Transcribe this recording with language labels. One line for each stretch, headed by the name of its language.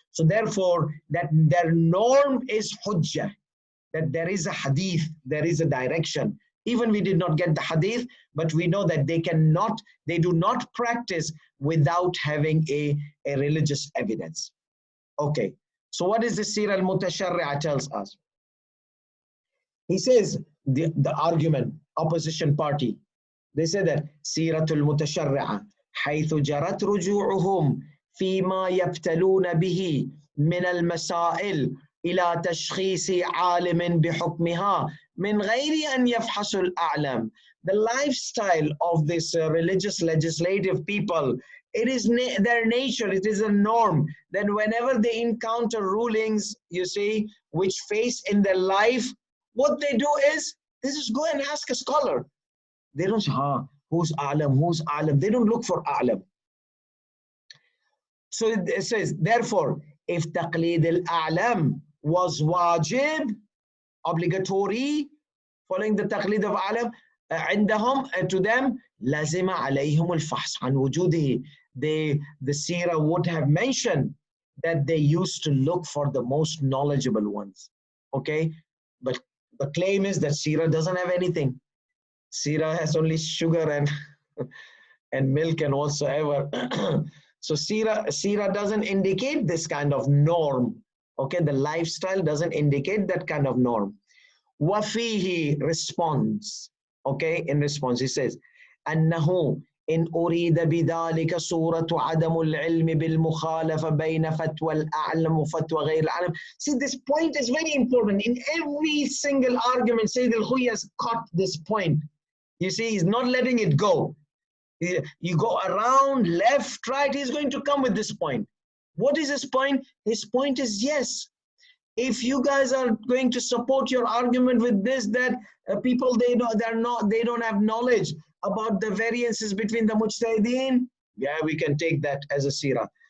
English: So therefore, that their norm is hujjah, that there is a hadith, there is a direction. Even we did not get the hadith, but we know that they do not practice without having a religious evidence. Okay, so what is the Sira al-Mutasharri'a tells us? He says, the argument, opposition party, they say that Siratul Mutasharri'a
Arabic: حيث جرت رجوعهم فيما يبتلون به من المسائل إلى تشخيص عالم بحكمها من غير أن يفحص الأعلم.
English: The lifestyle of this religious legislative people, it is their nature, it is a norm that whenever they encounter rulings, you see, which face in their life, what they do is, they just go and ask a scholar. They don't say, who's Aalum, who's Aalum? They don't look for Aalum. So it says, therefore, if Taqleed al-A'lam was wajib, obligatory, following the Taqleed of A'lam, عندهم, to them,
Arabic: لازم عليهم الفحص عن وجوده.
English: The Sira would have mentioned that they used to look for the most knowledgeable ones. Okay? But the claim is that Sira doesn't have anything. Sira has only sugar and milk and whatsoever. So Sira doesn't indicate this kind of norm. Okay, the lifestyle doesn't indicate that kind of norm. Wafihi responds. Okay, in response he says,
Arabic: أنه إن أريد بذلك صورة عدم العلم بالمخالفة بين فتوى الأعلم وفتوى غير الأعلم.
English: See, this point is very important. In every single argument, Sayyid Alkhoei has caught this point. You see, he's not letting it go. You go around, left, right, he's going to come with this point. What is his point? His point is, yes, if you guys are going to support your argument with this, that people, they don't have knowledge about the variances between the mujtahideen, yeah, we can take that as a sira.